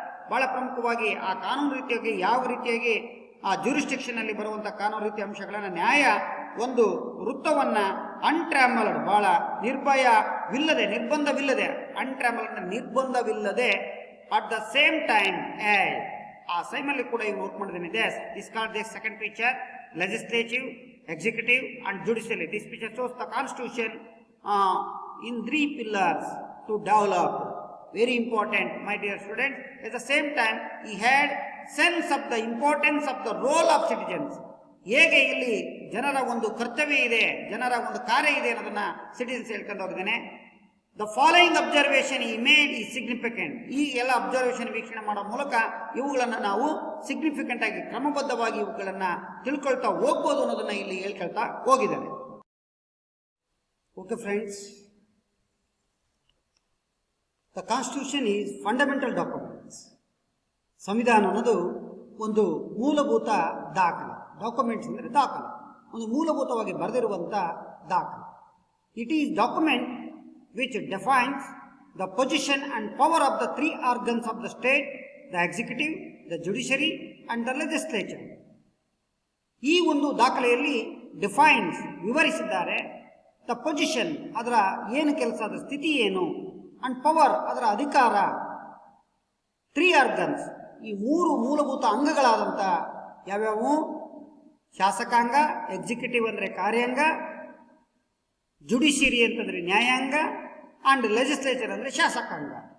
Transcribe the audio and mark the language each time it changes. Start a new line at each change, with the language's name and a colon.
Kannada: ಬಹಳ ಪ್ರಮುಖವಾಗಿ ಆ ಕಾನೂನು ರೀತಿಯಾಗಿ ಯಾವ ರೀತಿಯಾಗಿ ಆ ಜ್ಯೂರಿಸ್ಡಿಕ್ಷನ್ ಅಲ್ಲಿ ಬರುವಂತಹ ಕಾನೂನು ರೀತಿಯ ಅಂಶಗಳನ್ನ ನ್ಯಾಯ ಒಂದು ವೃತ್ತವನ್ನ ಅನ್ಟ್ರಾಮಲ್ಡ್, ಬಹಳ ನಿರ್ಭಯವಿಲ್ಲದೆ, ನಿರ್ಬಂಧವಿಲ್ಲದೆ, ಅನ್ಟ್ರಾಮಲ್ಡ್ ನಿರ್ಬಂಧವಿಲ್ಲದೆ,
English: at the same time
Kannada: ಆ ಸೈಮಲ್ಲಿ ಕೂಡ ಇವು ವರ್ಕ್ ಮಾಡಿದ್ದೇನೆ.
English: This called this second picture, legislative, executive and judiciary. This picture shows the constitution in 3 pillars to develop. Very important, my dear students. At the same time, he had sense of the importance of the role of citizens.
Kannada: ಹೇಗೆ ಇಲ್ಲಿ ಜನರ ಒಂದು ಕರ್ತವ್ಯ ಇದೆ, ಜನರ ಒಂದು ಕಾರ್ಯ ಇದೆ ಅನ್ನೋದನ್ನ ಸಿಟಿಜನ್ಸ್ ಹೇಳ್ಕೊಂಡು ಹೋಗಿದ್ದೇನೆ.
English: The following observation he made is significant.
Kannada: ಈ ಎಲ್ಲ ಅಬ್ಸರ್ವೇಷನ್ ವೀಕ್ಷಣೆ ಮಾಡೋ ಮೂಲಕ ಇವುಗಳನ್ನು ನಾವು ಸಿಗ್ನಿಫಿಕೆಂಟ್ ಆಗಿ ಕ್ರಮಬದ್ಧವಾಗಿ ಇವುಗಳನ್ನು ತಿಳ್ಕೊಳ್ತಾ ಹೋಗ್ಬೋದು ಅನ್ನೋದನ್ನ ಇಲ್ಲಿ ಹೇಳ್ಕೊಳ್ತಾ ಹೋಗಿದ್ದಾರೆ.
English: Okay friends, the constitution is fundamental documents.
Kannada: ಸಂವಿಧಾನ ಅನ್ನೋದು ಒಂದು ಮೂಲಭೂತ ದಾಖಲೆ. ಡಾಕ್ಯುಮೆಂಟ್ಸ್ ಅಂದರೆ ದಾಖಲೆ, ಒಂದು ಮೂಲಭೂತವಾಗಿ ಬರೆದಿರುವಂಥ ದಾಖಲೆ.
English: It is document which defines the position and power of the three organs of the state, the executive, the judiciary and the legislature.
Kannada: ಈ ಒಂದು ದಾಖಲೆಯಲ್ಲಿ ಡಿಫೈನ್ಸ್ ವಿವರಿಸಿದ್ದಾರೆ. ದ ಪೊಸಿಷನ್ ಅದರ ಏನು ಕೆಲಸ, ಅದರ ಸ್ಥಿತಿ ಏನು, ಅಂಡ್ ಪವರ್ ಅದರ ಅಧಿಕಾರ, ತ್ರೀ ಆರ್ಗನ್ಸ್ ಈ ಮೂರು ಮೂಲಭೂತ ಅಂಗಗಳಾದಂಥ ಯಾವ್ಯಾವು, ಶಾಸಕಾಂಗ, ಎಕ್ಸಿಕ್ಯೂಟಿವ್ ಅಂದರೆ ಕಾರ್ಯಾಂಗ, ಜುಡಿಷಿಯರಿ ಅಂತಂದರೆ ನ್ಯಾಯಾಂಗ, ಅಂಡ್ ಲೆಜಿಸ್ಲೇಚರ್ ಅಂದರೆ ಶಾಸಕಾಂಗ.